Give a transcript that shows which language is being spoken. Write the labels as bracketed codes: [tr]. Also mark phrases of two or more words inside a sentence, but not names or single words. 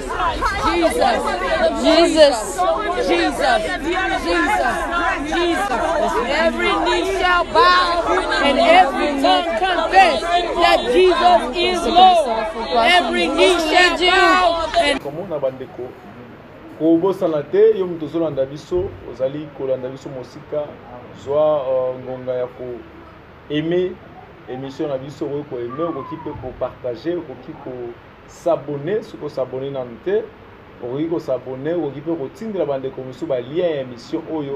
[en] Jesus. Jesus. Jesus. Jesus. Jesus. Every knee shall bow and every tongue confess that Jesus is Lord. Every knee shall bow and [ln] kobosana te yo mutu ozolanda biso ozali kolanda biso mosika zwa ngonga ya ko aimer émission na biso ko aimer okoki pe ko partager okoki ko s'abonner soko s'abonner na nte okoki ko s'abonner okoki pe ko tindela bande ko miso ba lien ya émission oyo